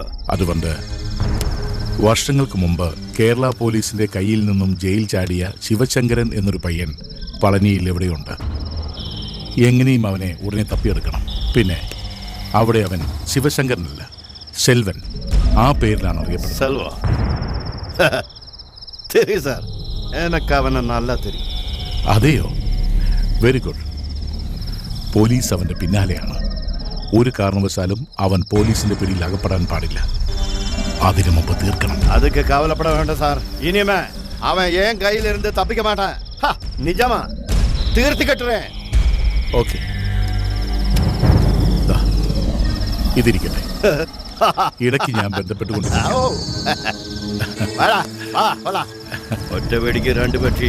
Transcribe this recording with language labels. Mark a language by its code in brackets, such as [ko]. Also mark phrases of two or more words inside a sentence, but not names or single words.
[ml] അതുകൊണ്ട് വർഷങ്ങൾക്ക് മുമ്പ് കേരള പോലീസിന്റെ കയ്യിൽ നിന്നും ജയിൽ ചാടിയ ശിവശങ്കരൻ എന്നൊരു പയ്യൻ പളനിയിൽ എവിടെയുണ്ട്. എങ്ങനെയും അവനെ ഉടനെ തപ്പിയെടുക്കണം. പിന്നെ അവിടെ അവൻ ശിവശങ്കരനല്ല, സെൽവൻ, ആ പേരിലാണ് അറിയപ്പെടുന്നത്. സെൽവ? [ta] தெரியும் சார், எனக்கு அவனை நல்லா தெரியும். [ml] അതെയോ? വെരി ഗുഡ്. പോലീസ് അവന്റെ പിന്നാലെയാണ്. ഒരു കാരണവശാലും അവൻ പോലീസിന്റെ പിടിയിൽ അകപ്പെടാൻ പാടില്ല. അതിനു മുമ്പ് തീർക്കണം. [ta] அதுக்கு கவலைப்பட வேண்டாம் சார். இனிமே அவன் என் கையில இருந்து தப்பிக்க மாட்டான். நிஜமா தீர்த்து கட்டுறேன். [ml] ഓക്കെ, ഇതിരിക്കട്ടെ. ഇടയ്ക്ക് ഞാൻ ബന്ധപ്പെട്ടുകൊണ്ട് ഒറ്റ വെടിക്ക് രണ്ട് പക്ഷി.